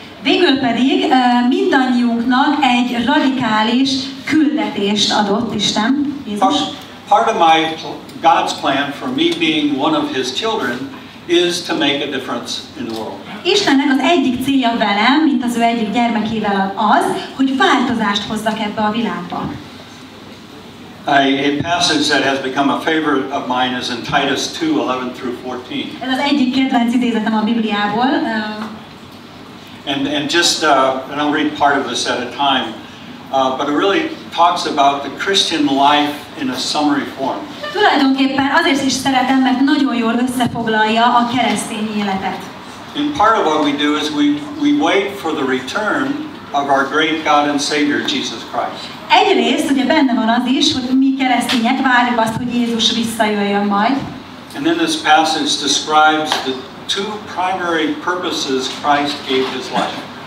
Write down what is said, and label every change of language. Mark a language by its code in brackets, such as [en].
[hu] Végül pedig mindannyiunknak egy radikális küldetést adott Isten, Jézus. [en] Part of God's plan for me being one of His children is to make a difference in the world. [hu] Istennek az egyik célja velem, mint az ő egyik gyermekével az, hogy változást hozzak ebbe a világba. [en] A passage that has become a favorite of mine is in Titus 2:11-14. [hu] Ez az egyik kedvenc idézetem a Bibliából. [en] And I'll read part of this at a time, but it really talks about the Christian life in a summary form. [hu] Tulajdonképpen azért is szeretem, mert nagyon jól összefoglalja a keresztény életet. [en] And part of what we do is we wait for the return of our great God and Savior, Jesus Christ. [hu] Egyrészt ugye benne van az is, hogy mi keresztények várjuk azt, hogy Jézus visszajöjjön majd. [en] And then this passage describes the two primary purposes Christ gave His life.